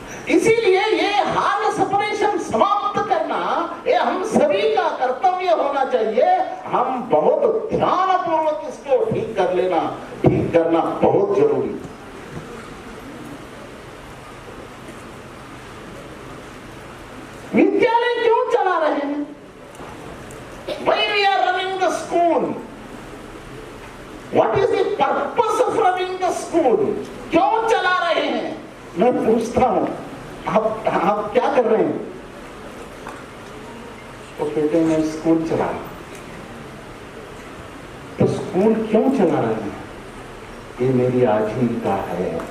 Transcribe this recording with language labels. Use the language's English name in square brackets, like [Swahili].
[Hindi] इसीलिए ये hard separation समाप्त करना ये हम सभी का कर्तव्य होना चाहिए। हम बहुत ध्यानपूर्वक इसको ठीक कर लेना, ठीक करना बहुत जरूरी। विद्यालय क्यों चला रहे हैं? [English] Why we are running the school? What is the purpose of running the school? [Hindi] क्यों चला रहे हैं? मैं पूछता हूं, आप क्या कर रहे हैं? तो कहते हैं मैं स्कूल चला रहा। तो स्कूल क्यों चला रहे हैं? ये मेरी आजीविका है।